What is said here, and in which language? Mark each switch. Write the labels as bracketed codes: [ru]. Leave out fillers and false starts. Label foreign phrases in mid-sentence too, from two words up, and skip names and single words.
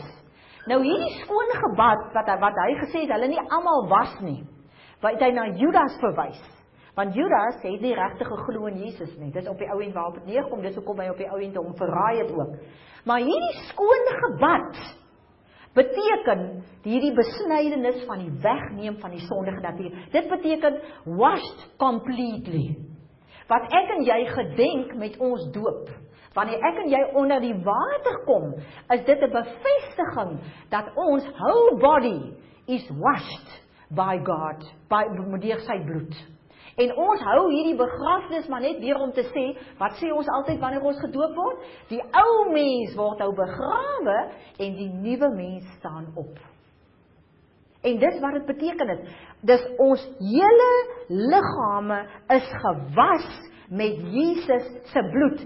[af] Nou hierdie skoon gebad, wat hy gesê het, hulle nie almal was nie, wat hy na Judas verwys. Want Judas het nie regtig geglo in Jesus nie. Dis op die ou end waarop dit neerkom, dis hoekom hy op die ou end hom verraai het ook. Maar hierdie skoon gebad beteken hierdie besnydenis van die wegneem van die sondige natuur. Dit beteken [en] washed completely. [af] Wat ek en jy gedenk met ons doop, wanneer ek en jy onder die water kom, is dit 'n bevestiging dat ons [en] whole body is washed by God, [af] deur sy bloed. En ons hou hierdie begrafnis maar net weer om te sê, wat sê ons altyd wanneer ons gedoop word? Die ou mens word nou begrawe en die nuwe mens staan op. En dis wat dit beteken het. Dis ons hele liggame is gewas met Jesus se bloed.